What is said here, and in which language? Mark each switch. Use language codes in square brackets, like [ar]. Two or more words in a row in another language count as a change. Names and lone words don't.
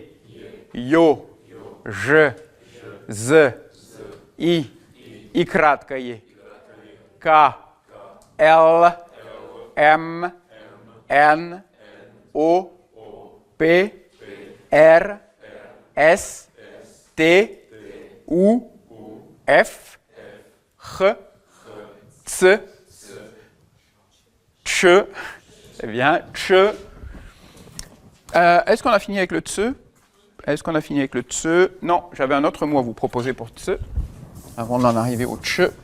[ru] Yo, Ж, Z, I, I краткое, K, L, M, N, O, P, R, S, T, U, F, H, C, Ch. [fr] C'est bien, Ch. Est-ce qu'on a fini avec le tse? Est-ce qu'on a fini avec le tse? Non, j'avais un autre mot à vous proposer pour tse, avant d'en arriver au tche.